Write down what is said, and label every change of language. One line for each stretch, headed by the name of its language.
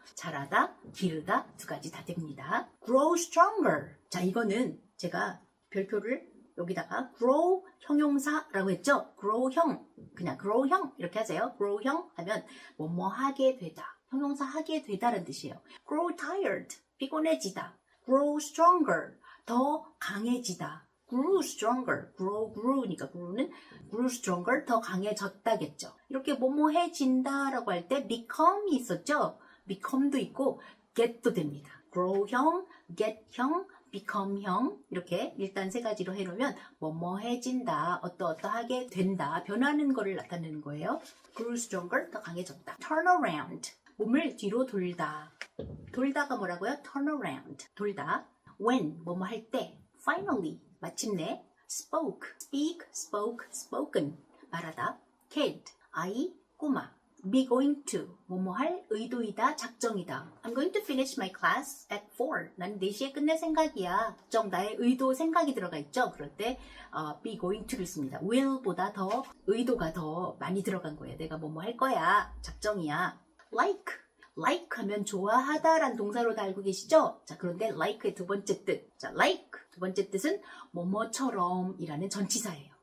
Korean: 자라다, 기르다 두 가지 다 됩니다.
English: grow stronger.
Korean: 자, 이거는 제가 별표를 여기다가 grow 형용사라고 했죠? grow형, 그냥 grow형 이렇게 하세요. grow형 하면 뭐뭐 하게 되다. 형용사 하게 되다라는 뜻이에요.
English: grow tired,
Korean: 피곤해지다.
English: grow stronger,
Korean: 더 강해지다.
English: grew stronger, grew니까 grew는 grew stronger,
Korean: 더 강해졌다겠죠. 이렇게 뭐뭐해진다라고 할 때 become이 있었죠? become도 있고 get도 됩니다. grow형, get형, become형 이렇게 일단 세 가지로 해놓으면 뭐뭐해진다, 어떠어떠하게 된다, 변하는 거를 나타내는 거예요. grew stronger, 더 강해졌다. turn around, 몸을 뒤로 돌다. 돌다가 뭐라고요?
English: turn around,
Korean: 돌다. when, 뭐뭐 할 때. finally, 마침내.
English: spoke, speak, spoke, spoken, 말하다.
Korean: kid, 아이, 꼬마. be going to, 뭐뭐 할 의도이다, 작정이다.
English: I'm going to finish my class at 4.
Korean: 난 4시에 끝낼 생각이야. 작정, 나의 의도, 생각이 들어가 있죠. 그럴 때 be going to를 씁니다. will보다 더 의도가 더 많이 들어간 거예요. 내가 뭐뭐 할 거야, 작정이야. like 하면 좋아하다라는 동사로 다 알고 계시죠? 자, 그런데 like의 두 번째 뜻. 자, like 두 번째 뜻은 뭐뭐처럼 이라는 전치사예요.